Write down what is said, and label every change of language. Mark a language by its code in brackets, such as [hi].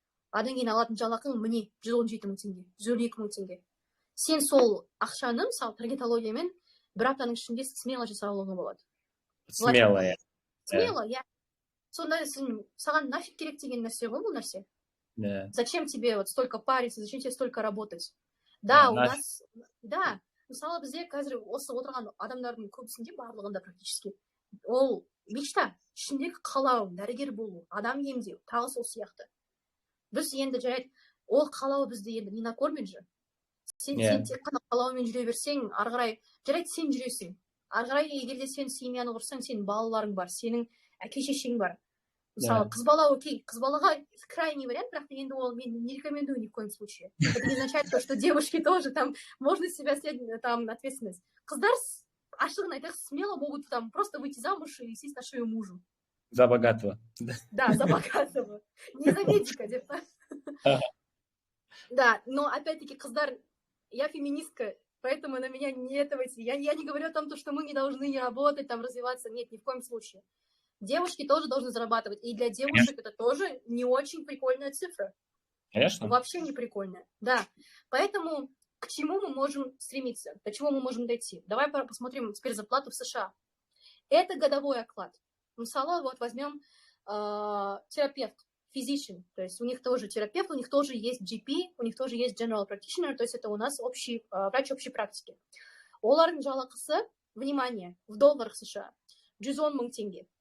[kk] Адан кейін алатын жалақың міне 117 мың теңге, 112 мың теңге. Сен сол ақшаны, мысалы, таргетологиямен бір аптаның ішінде смело жасап алуға болады. Смело, иә. Смело, иә. Сонда саған нафиг керек деген нәрсе ғой бұл нәрсе. [ru] Зачем тебе вот столько париться, зачем тебе столько работать? Да, у нас, да, [kk] мысалы бізде қазір осы отырған адамдардың көбісінде барлығында практически ол мечта, ішіндегі қалау, дәрігер болу, адам емдеу, тағы сол сияқты. Біз енді жарайды, ол қалау бізді енді [ru] не накормит же. [kk] Сен тек қана қалаумен жүре берсең, ары қарай жарайды сен жүресің. Ары қарай егерде сен семьяны құрсаң, сенің балаларың бар, сенің әке-шешең бар. Мысалы, қыз бала окей, қыз балаға [ru] крайний вариант, [kk] бірақ енді ол мен [ru] не рекомендую ни в коем случае. Это не означает то, что девушки тоже там можно себя снять там ответственность. [kk] Қыздар ашығын айтайық, [ru] смело могут там просто выйти замуж и сесть на шею мужу. За богатого. Да, за богатого. Не за медика, где-то. Да, но опять-таки, қыздар, я феминистка, поэтому на меня не этовайте. Я не говорю о том, что мы не должны не работать, там развиваться. Нет, ни в коем случае. Девушки тоже должны зарабатывать. И для девушек это тоже не очень прикольная цифра. Конечно. Вообще не прикольная. Да. Поэтому к чему мы можем стремиться? До чего мы можем дойти? Давай посмотрим теперь зарплату в США. Это годовой оклад. Мысалы, вот возьмем терапевт, physician. То есть у них тоже терапевт, у них тоже есть GP, у них тоже есть general practitioner. То есть это у нас врач общей практики. [kk] Олардың жалақысы, [ru] внимание, в долларах США. [kk] 110 мың теңге.